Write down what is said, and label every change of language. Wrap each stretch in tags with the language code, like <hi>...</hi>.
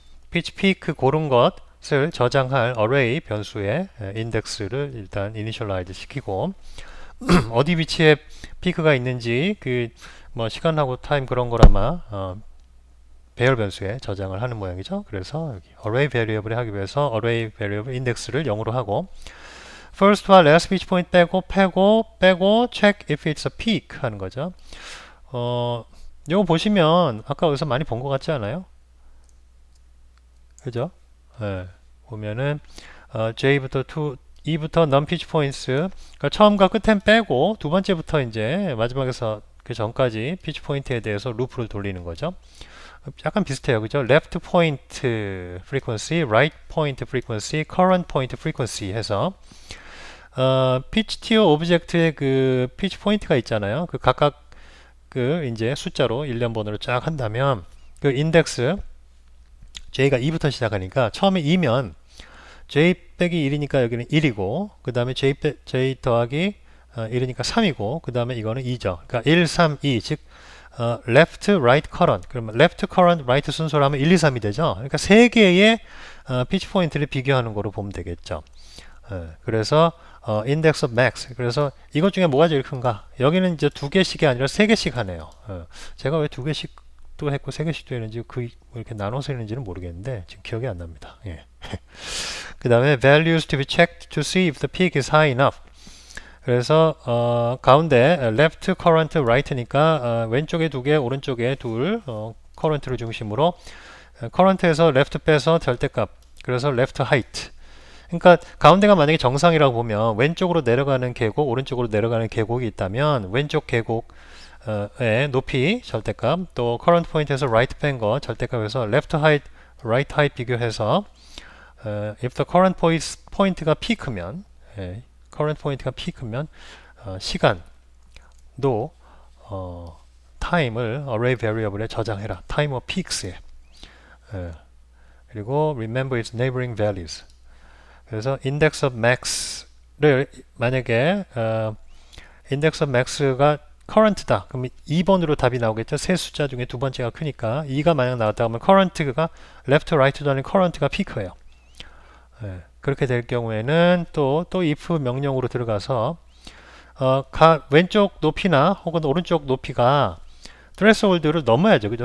<ko>pitch peak 고른 것을 저장할 array 변수의 인덱스를 일단 initialize 시키고 어디 위치에 피크가 있는지 그 뭐 시간하고 타임 그런 걸 아마 배열 변수에 저장을 하는 모양이죠. 그래서 여기 array variable을 하기 위해서 array variable index를 0으로 하고 first와 last pitch point 빼고</ko> <en>check if it's a peak</en> <ko>하는 거죠. 요거 보시면 아까 어디서 많이 본 것 같지 않아요? 그죠? 네, 보면은 J부터 2부터 non pitch points 그러니까 처음과 끝엔 빼고 두 번째부터 이제 마지막에서 그 전까지 피치 포인트에 대해서 루프를 돌리는 거죠. 약간 비슷해요, 그죠? left point frequency, right point frequency, current point frequency 해서 피치 티어 오브젝트의 그 피치 포인트가 있잖아요. 그 각각 그 이제 숫자로 1년번호로 쫙 한다면 그 인덱스 J가 2부터 시작하니까 처음에 2면 J 빼기 1이니까 여기는 1이고 그 다음에 J 더하기 1이니까 3이고 그 다음에 이거는 2죠. 그러니까 1, 3, 2 즉 left, right, current 그러면 left, current, right 순서로 하면 1, 2, 3이 되죠. 그러니까 세 개의 피치 포인트를 비교하는 거로 보면 되겠죠. 그래서 index of max. 그래서 이것 중에 뭐가 제일 큰가? 여기는 이제 두 개씩이 아니라 세 개씩 하네요. 제가 왜 두 개씩도 했고 세 개씩도 했는지 이렇게 나눠서 했는지는 모르겠는데 지금 기억이 안 납니다. 예. 그 다음에</ko> <en>values to be checked to see if the peak is high enough.</en> <ko>그래서 가운데 left current right니까 왼쪽에 두 개, 오른쪽에 둘 current를 중심으로 current에서 left 빼서 절대값. 그래서 left height. 그러니까 가운데가 만약에 정상이라고 보면 왼쪽으로 내려가는 계곡, 오른쪽으로 내려가는 계곡이 있다면 왼쪽 계곡의 높이 절대값, 또 current point에서 right 뺀 거 절대값에서 left height, right height 비교해서</ko> <en>if the current point</en> <ko>가 피크면 current point가 피크면 시간도 time을 array variable에 저장해라. time of peaks에. 그리고</ko> <en>remember its neighboring values.</en> <ko>그래서 index of max를 만약에 index of max가 current다. 그럼 2번으로 답이 나오겠죠. 세 숫자 중에 두 번째가 크니까 2가 만약 나왔다 하면 current가 left, right도 아닌 current가 피크예요. 그렇게 될 경우에는 또 if 명령으로 들어가서 왼쪽 높이나 혹은 오른쪽 높이가 threshold를 넘어야죠. 그죠?</ko>